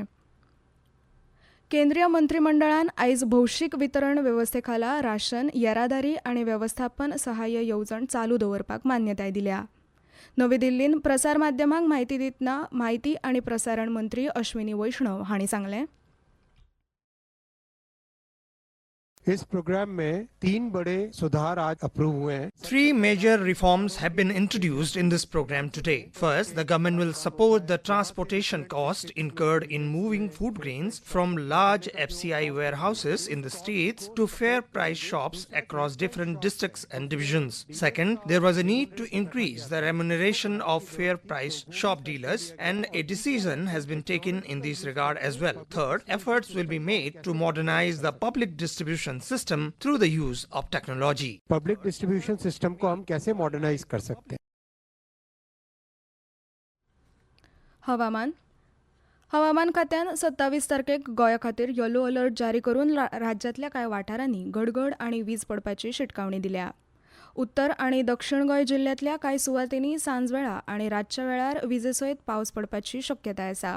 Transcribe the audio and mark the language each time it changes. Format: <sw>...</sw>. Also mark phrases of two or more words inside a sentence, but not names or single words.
<kok>केंद्रीय मंत्रिमंडळान आयज भौशीक वितरण वेवस्थे खाला राशन, येरादारी आनी वेवस्थापन सहाय्य येवजण चालू दवरपाक मान्यताय दिल्या. नवी दिल्लीन प्रसार माध्यमांक म्हायती दितना म्हायती आनी प्रसारण मंत्री अश्विनी वैष्णव हांणी सांगलें,</kok> <hi>इस प्रोग्राम में 3 बड़े सुधार आज अप्रूव हुए हैं.</hi> <en>3 major reforms have been introduced in this program today. First, the government will support the transportation cost incurred in moving food grains from large FCI warehouses in the states to fair price shops across different districts and divisions. Second, there was a need to increase the remuneration of fair price shop dealers, and a decision has been taken in this regard as well. Third, efforts will be made to modernize the public distribution system through the use of technology. public distribution system</en> <hi>को हम कैसे मॉडर्नाइज कर सकते हैं.</hi> <kok>हवामान खात्यान 27 तारखेक गोंया खातीर</kok> <en>yellow alert</en> <kok>जारी करून राज्यांतल्या कांय वाठारांनी गडगड आनी वीज पडपाची शिटकावणी दिल्या. उत्तर आनी दक्षिण गोंय जिल्ल्यांतल्या कांय सुवातींनी सांजवेळा आनी रातच्या वेळार विजेसयत पावस पडपाची शक्यताय आसा.</kok>